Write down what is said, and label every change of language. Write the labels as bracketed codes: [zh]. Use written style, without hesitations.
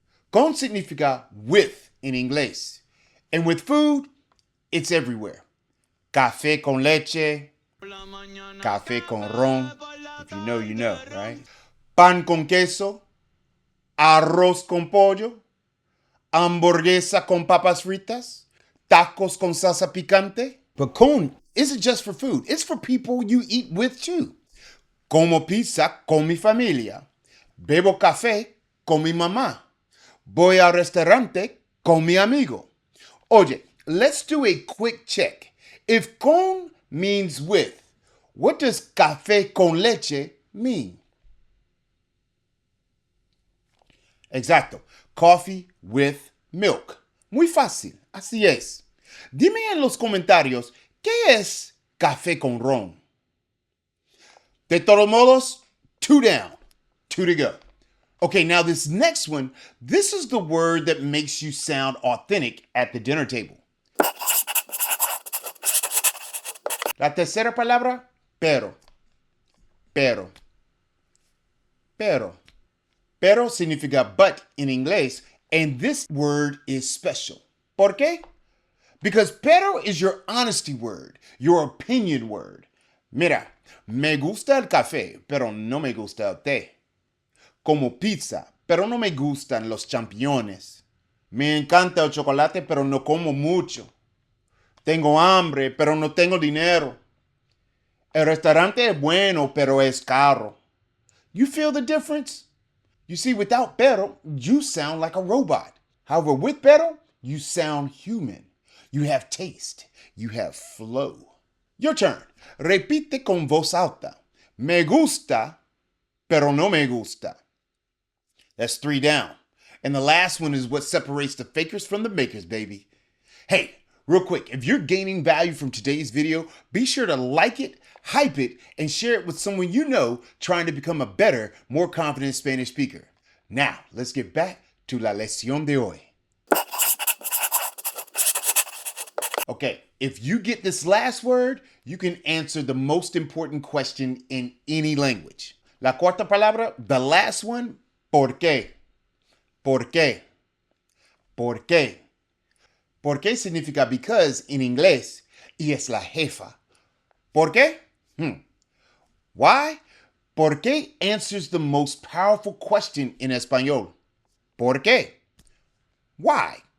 [es] Con significa with in inglés. [en] And with food, it's everywhere. [es] Café con leche, café con ron. [en] If you know, you know, right? [es] Pan con queso, arroz con pollo, hamburguesa con papas fritas, tacos con salsa picante. [en] But con isn't just for food. It's for people you eat with too. [es] Como pizza con mi familia. Bebo café con mi mamá. Voy al restaurante con mi amigo. [en] Oye, let's do a quick check. If con means with, what does café con leche mean? [es] Exacto. [en] Coffee with milk. [es] Muy fácil. Así es. Dime en los comentarios, ¿qué es café con ron? De todos modos, [en] 2 down, 2 to go. Okay, now this next one, this is the word that makes you sound authentic at the dinner table. [es] La tercera palabra, pero. Pero. Pero. Pero significa [en] but in inglés, and this word is special. [es] ¿Por qué? [en] Because pero is your honesty word, your opinion word. [es] Mira, me gusta el café, pero no me gusta el té. Como pizza, pero no me gustan los champiñones. Me encanta el chocolate, pero no como mucho. Tengo hambre, pero no tengo dinero. El restaurante es bueno, pero es caro. [en] You feel the difference? You see, without pero, you sound like a robot. However, with pero, you sound human. You have taste. You have flow. Your turn. [es] Repite con voz alta. Me gusta, pero no me gusta. [en] That's 3 down. And the last one is what separates the fakers from the makers, baby. Hey, real quick, if you're gaining value from today's video, be sure to like it, hype it, and share it with someone you know trying to become a better, more confident Spanish speaker. Now, let's get back to [es] la lección de hoy. [en] Okay, if you get this last word, you can answer the most important question in any language. [es] La cuarta palabra, [en] the last one, [es] porqué. Porqué. Porqué. Porqué significa because in inglés y es la jefa. ¿Por qué? [en] Why? Porqué answers the most powerful question in español. ¿Por qué? Why?